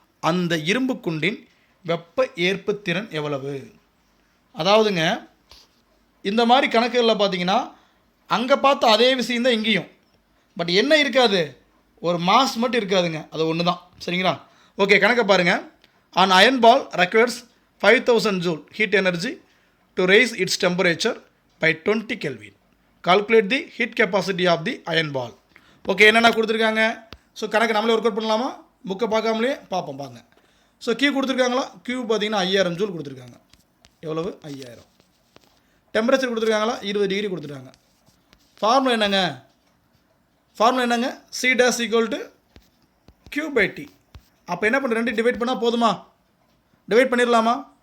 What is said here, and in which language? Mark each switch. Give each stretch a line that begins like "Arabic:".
Tamil: அந்த இரும்பு குண்டின் வெப்ப ஏற்புத்திறன் எவ்வளவு? அதாவதுங்க, இந்த மாதிரி கணக்குகளில் பார்த்தீங்கன்னா அங்கே பார்த்த அதே விஷயம் தான் இங்கேயும். பட் என்ன இருக்காது? ஒரு மாஸ் மட்டும் இருக்காதுங்க, அது ஒன்று தான். சரிங்களா? ஓகே, கணக்கை பாருங்கள்.
English: an iron ball requires 5000 joule heat energy to raise its temperature by 20 Kelvin. Calculate the heat capacity of the iron ball.
Tamil: Okay, என்னென்ன கொடுத்துருக்காங்க? ஸோ கணக்கு நம்மளே ஒர்க் அவுட் பண்ணலாமா? புக்கை பார்க்காமலே பார்ப்போம் பாருங்க. ஸோ கியூ கொடுத்துருக்காங்களா? கியூ பார்த்தீங்கன்னா 5000 ஜூல் கொடுத்துருக்காங்க. எவ்வளவு? 5000. டெம்பரேச்சர் கொடுத்துருக்காங்களா? 20 டிகிரி கொடுத்துருக்காங்க. ஃபார்முலா என்னங்க? ஃபார்முலா என்னங்க? C dash equal to Q by D. அப்போ என்ன பண்ண, 2 டிவைட் பண்ணால் போதுமா? டிவைட் பண்ணிடலாமா?